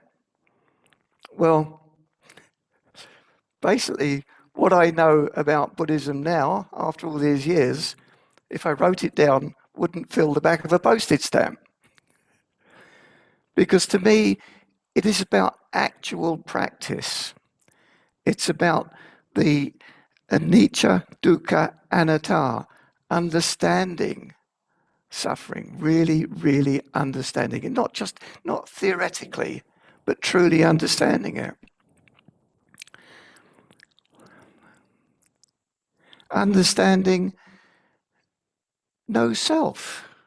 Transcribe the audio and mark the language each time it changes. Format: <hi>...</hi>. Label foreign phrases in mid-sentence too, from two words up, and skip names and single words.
<en>Well, basically, what I know about Buddhism now, after all these years, if I wrote it down, wouldn't fill the back of a postage stamp. Because to me, it is about actual practice. It's about the</en> <pi>anicca, dukkha, anatta,</pi> <en>understanding suffering, really, really understanding it, not theoretically, but truly understanding it. Understanding no self.</en>